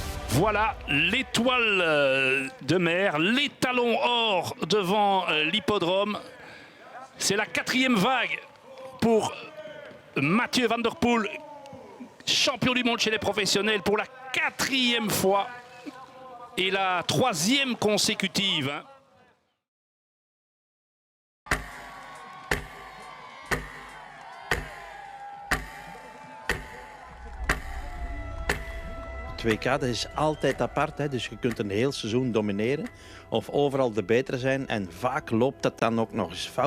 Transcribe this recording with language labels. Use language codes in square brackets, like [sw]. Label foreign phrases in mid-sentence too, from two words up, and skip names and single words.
[fr] Voilà l'étoile de mer, les talons or devant l'hippodrome. C'est la 4e vague pour Mathieu Van der Poel, champion du monde chez les professionnels pour la 4e fois. Et la troisième consécutive. Hein. [nl] Het WK dat is altijd apart, hè? Dus je kunt een heel seizoen domineren of overal de betere zijn en vaak loopt dat dan ook nog eens fout.